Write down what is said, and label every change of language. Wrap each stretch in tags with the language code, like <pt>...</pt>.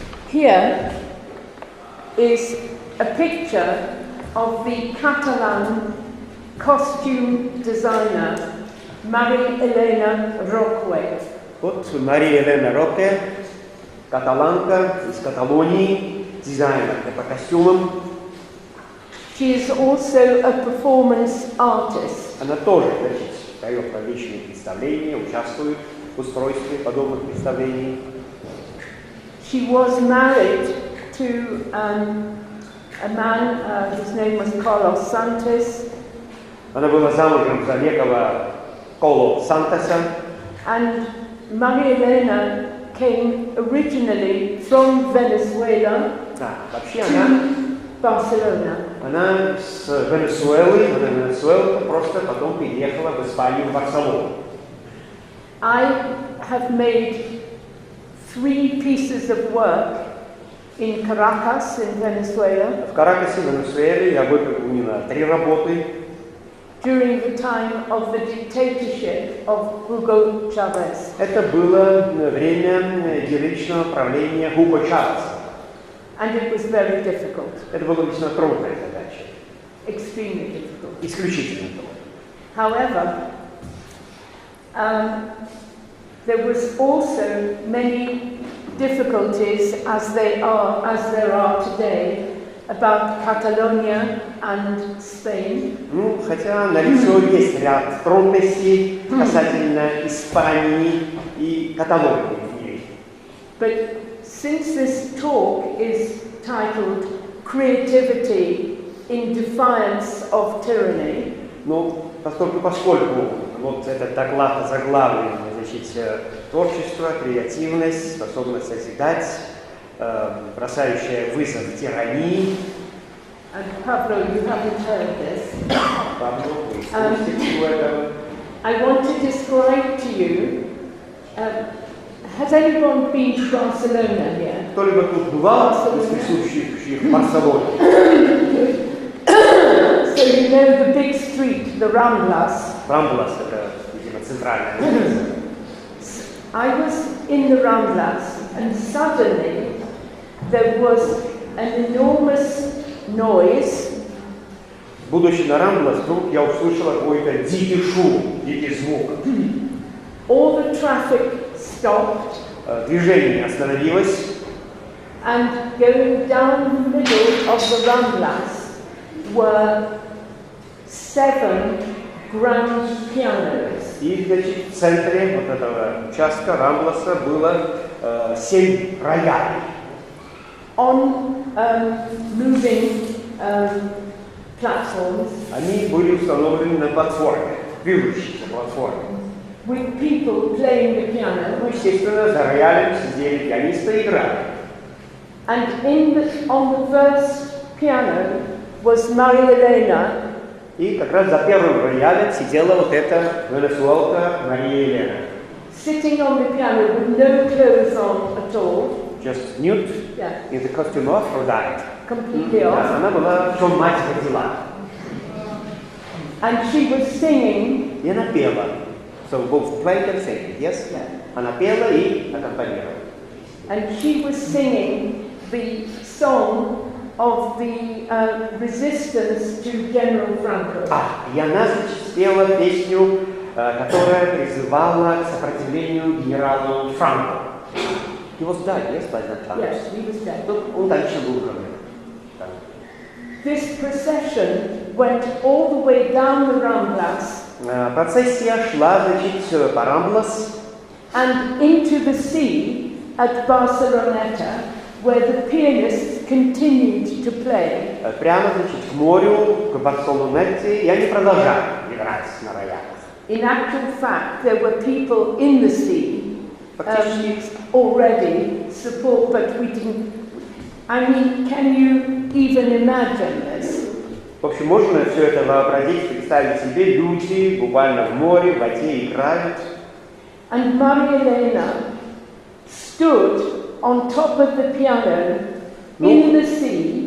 <en>Here is a picture of the Catalan costume designer Maria Elena Roque.</en> <ru>Вот Мария Елена Роке, каталанка из Каталонии, дизайнерка по костюмам.</ru> <en>She is also a performance artist.</en> <ru>Она тоже, значит, дает различные представления, участвует в устройстве подобных представлений.</ru> <en>She was married to a man, his name was Carlos Santos.</en> <ru>Она была замужем за некого Коло Сантоса.</ru> <en>And Maria Elena came originally from Venezuela</en> <ru>Вообще</ru> <en>to Barcelona.</en> <ru>она с Венесуэлы, Венесуэла просто потом переехала в Испанию, в Барселону.</ru> <en>I have made 3 pieces of work in Caracas, in Venezuela.</en> <ru>В Каракасе, в Венесуэле я выполнила 3 работы.</ru> <en>During the time of the dictatorship of Hugo Chavez.</en> <ru>Это было время героичного правления Хуго Чавеса.</ru> <en>And it was very difficult.</en> <ru>Это была весьма трудная задача.</ru> <en>Extremely difficult.</en> <ru>Исключительно трудная.</ru> <en>However, there was also many difficulties as there are today about Catalonia and Spain.</en> <ru>Хотя налицо есть ряд трудностей касательно Испании и Каталонии в мире.</ru> <en>But since this talk is titled Creativity in Defiance of Tyranny,</en> <ru>поскольку вот этот доклад озаглавлен, значит, творчество, креативность, способность созидать, бросающая вызов тирании.</ru> <en>and Pablo, you haven't heard this.</en> <ru>Пабло, вы слышите этого?</ru> <en>I want to describe to you. Has anyone been to Barcelona here?</en> <ru>Кто-либо тут бывал из присутствующих в Барселоне?</ru> <en>So you know the big street, the Ramblas.</en> <ru>Рамблас — это, видимо, центральная улица.</ru> <en>I was in the Ramblas, and suddenly there was an enormous noise.</en> <ru>Будучи на Рамблас, вдруг я услышала какой-то дикий шум, дикий звук.</ru> <en>All the traffic stopped.</en> <ru>Движение остановилось.</ru> <en>And going down the middle of the Ramblas were 7 grand pianos.</en> <ru>И, значит, в центре вот этого участка Рамбласа было 7 роялей.</ru> <en>On moving platforms.</en> <ru>Они были установлены на платформе, движущейся платформе.</ru> <en>With people playing the piano.</en> <ru>Ну, естественно, за роялем сидели пианисты и играли.</ru> <en>And on the first piano was Maria Elena.</en> <ru>И как раз за первым роялем сидела вот эта венесуэлка Мария Елена.</ru> <en>Sitting on the piano with no clothes on at all. Just nude, Yeah. in the costume of Aphrodite. Completely off.</en> <ru>Да, она была, в чем мать родила.</ru> <en>And she was singing.</en> <ru>И она пела.</ru> <en>So both played and sang, yes? Yeah.</en> <ru>Она пела и аккомпанировала.</ru> <en>And she was singing the song of the resistance to General Franco.</en> <ru>И она, значит, спела песню, которая призывала к сопротивлению генералу Франко.</ru> <en>He was dead, yes, by that time? Yes, he was dead.</en> <ru>Он дальше был уже.</ru> <en>This procession went all the way down the Ramblas.</en> <ru>Процессия шла, значит, по Рамблас.</ru> <en>And into the sea at Barceloneta, where the pianists continued to play.</en> <ru>Прямо, значит, к морю, к Барселонете, и они продолжали играть на роялях.</ru> <en>In actual fact, there were people in the sea already support, but we didn't. I mean, can you even imagine this?</en> <ru>В общем, можно все это вообразить, представить себе, люди буквально в море, в воде играют.</ru> <en>And Maria Elena stood on top of the piano in the sea.</en>